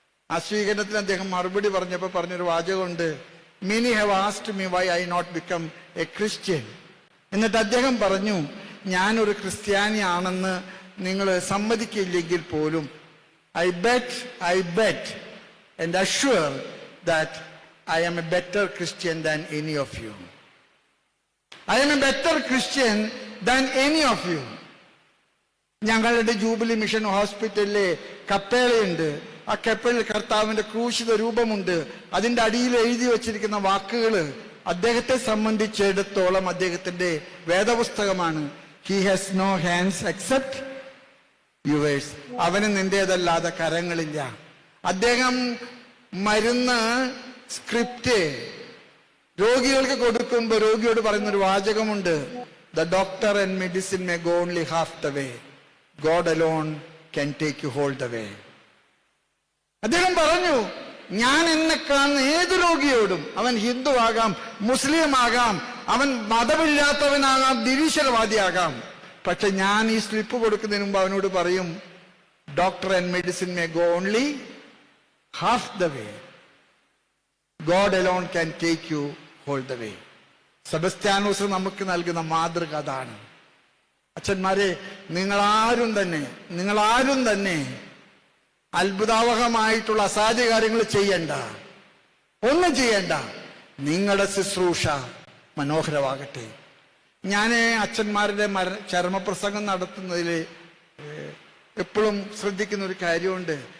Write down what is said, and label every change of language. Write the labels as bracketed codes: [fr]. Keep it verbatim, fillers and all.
[ml] ആ സ്വീകരണത്തിന് അദ്ദേഹം മറുപടി പറഞ്ഞപ്പോൾ പറഞ്ഞൊരു വാചകമുണ്ട്, [en] Many have asked me why I not become a Christian. [ml] എന്നിട്ട് അദ്ദേഹം പറഞ്ഞു, ഞാനൊരു ക്രിസ്ത്യാനിയാണെന്ന് നിങ്ങൾ സമ്മതിക്കില്ലെങ്കിൽ പോലും [en] I bet I bet and assure that I am a better Christian than any of you. I am a better Christian than any of you. [ml] ഞങ്ങളുടെ jubilee mission ഹോസ്പിറ്റലിലെ കപ്പേളയുണ്ട്. ആ കപ്പേളയിൽ കർത്താവിന്റെ ക്രൂശിത രൂപമുണ്ട്. അതിൻ്റെ അടിയിൽ എഴുതി വച്ചിരിക്കുന്ന വാക്കുകൾ അദ്ദേഹത്തെ സംബന്ധിച്ചിടത്തോളം അദ്ദേഹത്തിൻ്റെ വേദപുസ്തകമാണ്. [en] He has no hands except yours. [ml] അവന് നിന്റേതല്ലാതെ കരങ്ങളില്ല. അദ്ദേഹം മരുന്ന് സ്ക്രിപ്റ്റ് രോഗികൾക്ക് കൊടുക്കുമ്പോൾ രോഗിയോട് പറയുന്നൊരു വാചകമുണ്ട്, [en] The doctor and medicine may go only half the way, God alone can take you whole the way. [ml] അദ്ദേഹം പറഞ്ഞു, ഞാൻ എന്നെ കാണുന്ന ഏത് രോഗിയോടും, അവൻ ഹിന്ദു ആകാം, മുസ്ലിം ആകാം, അവൻ മതമില്ലാത്തവനാകാം, നിരീശ്വരവാദിയാകാം, പക്ഷെ ഞാൻ ഈ സ്ലിപ്പ് കൊടുക്കുന്നതിന് മുമ്പ് അവനോട് പറയും, [en] Doctor and medicine may go only half the way. God alone can take you whole the way. [ml] Sebastianos നമുക്ക് നൽകുന്ന മാതൃക അതാണ്. അച്ഛന്മാരെ, നിങ്ങളാരും തന്നെ നിങ്ങളാരും തന്നെ അത്ഭുതാവഹമായിട്ടുള്ള അസാധ്യകാര്യങ്ങൾ ചെയ്യണ്ട, ഒന്നും ചെയ്യണ്ട. നിങ്ങളുടെ ശുശ്രൂഷ മനോഹരമാകട്ടെ. ഞാൻ അച്ഛന്മാരുടെ മര ചരമപ്രസംഗം നടത്തുന്നതിൽ എപ്പോഴും ശ്രദ്ധിക്കുന്ന ഒരു കാര്യമുണ്ട്.